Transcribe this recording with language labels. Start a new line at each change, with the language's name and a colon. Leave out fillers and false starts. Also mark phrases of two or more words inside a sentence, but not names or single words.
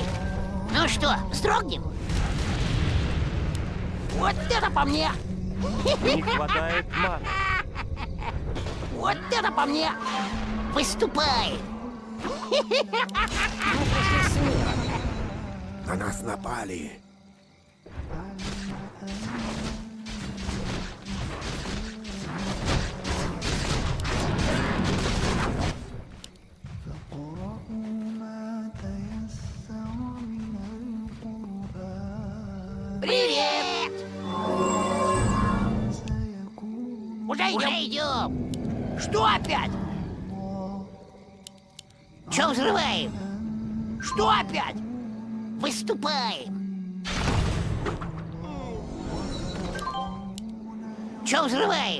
Russian: Ну что, строгнем? Вот это по мне! Не хватает маны. Вот это по мне! Выступай! На нас напали.
Arabic: فاقرؤوا ما تيسر من القرآن
Russian: Привет!
Arabic: سيكون
Russian: Уже идем! Что опять? Че взрываем? Что опять? Выступаем! Че взрываем?